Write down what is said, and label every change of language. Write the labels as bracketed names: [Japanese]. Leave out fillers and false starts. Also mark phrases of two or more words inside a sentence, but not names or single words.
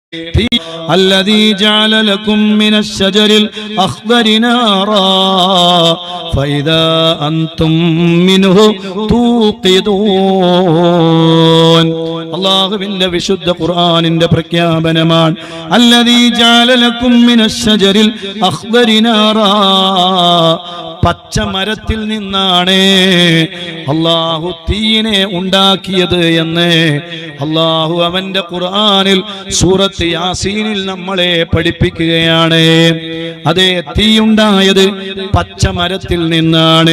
[Arabic] الذي جعل لكم من الشجر الأخضر نارا فإذا أنتم منه توقدون. [Malayalam] അല്ലാഹുവിന്റെ വിശുദ്ധ ഖുർആനിന്റെ പ്രഖ്യാപനമാണ്. [Arabic] الذي جعل لكم من الشجر الأخضر نارا, [Malayalam] പച്ച മരത്തിൽ നിന്നാണ് അല്ലാഹു തീയിനെ ഉണ്ടാക്കിയത് എന്ന് അല്ലാഹു അവന്റെ ഖുർആനിൽ സൂറത്ത് യാസീനിൽ നമ്മളെ പഠിപ്പിക്കുകയാണ്. അതേ, തീയുണ്ടായത് പച്ച മരത്തിൽ നിന്നാണ്.